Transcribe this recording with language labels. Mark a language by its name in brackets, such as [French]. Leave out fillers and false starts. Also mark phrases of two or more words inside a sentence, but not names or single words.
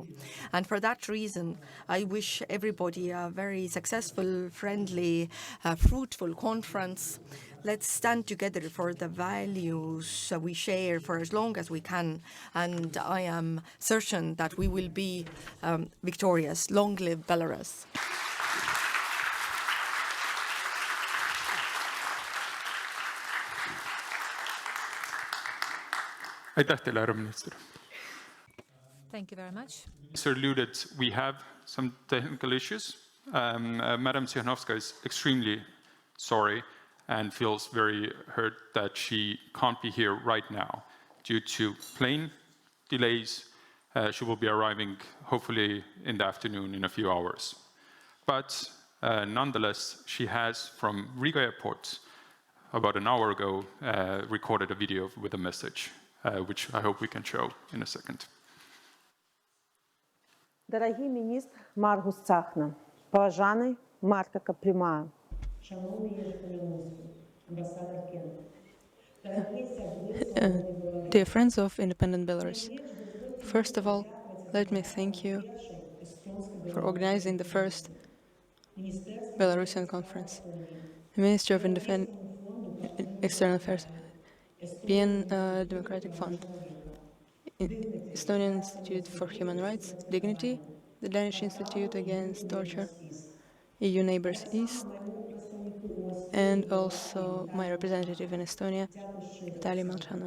[English] And for that reason, I wish everybody a very successful, friendly, fruitful conference. Let's stand together for the values we share for as long as we can. And I am certain that we will be victorious. Long live Belarus. [Estonian] Aitäh teile, härra minister. [English] Thank you very much. Sir alluded, we have some technical issues. Madam Tsikhanouskaya is extremely sorry and feels very hurt that she can't be here right now due to plane delays. She will be arriving hopefully in the afternoon in a few hours. But nonetheless, she has from Riga airport about an hour ago recorded a video with a message, which I hope we can show in a second. [Ukrainian] Дорогий министр Margus Tsahkna, поважаний Марта Каплюма. Шановний Jerzy Pomianowski, [English] ambassador Dear friends of independent Belarus, first of all, let me thank you for organizing the first Belarusian conference. The Ministry of External Affairs, European Democratic Fund, Estonian Institute for Human Rights, Dignity, the Danish Institute Against Torture, EU Neighbors East, and also my representative in Estonia, Tsahkna.